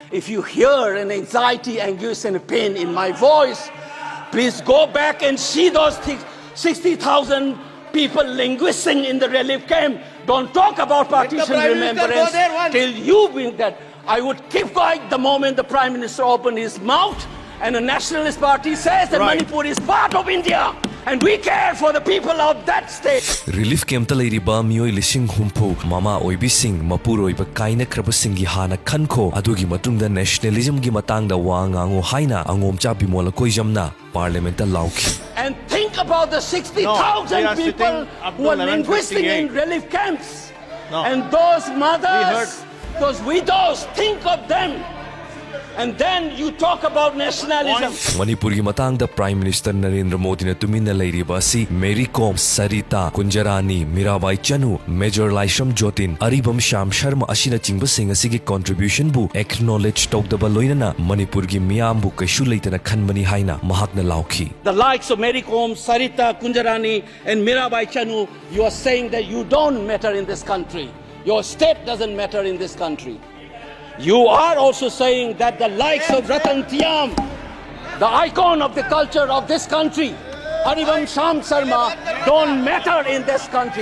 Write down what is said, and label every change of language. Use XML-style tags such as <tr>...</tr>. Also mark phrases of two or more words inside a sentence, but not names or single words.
<en>If you hear an anxiety, anguish, and pain in my voice, please go back and see those 60,000 people languishing in the relief camp. Don't talk about partition remembrance till you bring that. I would keep quiet the moment the Prime Minister opened his mouth and the Nationalist Party says that Manipur is part of India. And we care for the people of that state. Relief camp</en> <mni>ta leiriba mioi lising humpu mama oibi sing mapur oiba kaina kraba singi hana khanko adugi matungda nationalism gi matangda wangango haina angomcha Bimol Akoijam na parliament ta lauki.</mni> <en>And think about the 60,000 people who are linguistic in relief camps. And those mothers, those widows, think of them. And then you talk about nationalism.</en> <mni>Manipur gi matang da</mni> <en>Prime Minister</en> <mni>Narendra Modi na tumina leiriba si Mary Kom, Sarita, Kunjarani, Mirabai Chanu, Major Laisham Jotin, Aribam Sham Sharma asina chingba sing asigi contribution bu acknowledge tokdaba loinana Manipur gi miyam bu kaishu leitana khanbani haina mahakna lauki.</mni> <en>The likes of Mary Kom, Sarita, Kunjarani and Mirabai Chanu, you are saying that you don't matter in this country. Your state doesn't matter in this country. You are also saying that the likes of Ratan Tiam, the icon of the culture of this country, Haribam Sham Sharma, don't matter in this country.</en>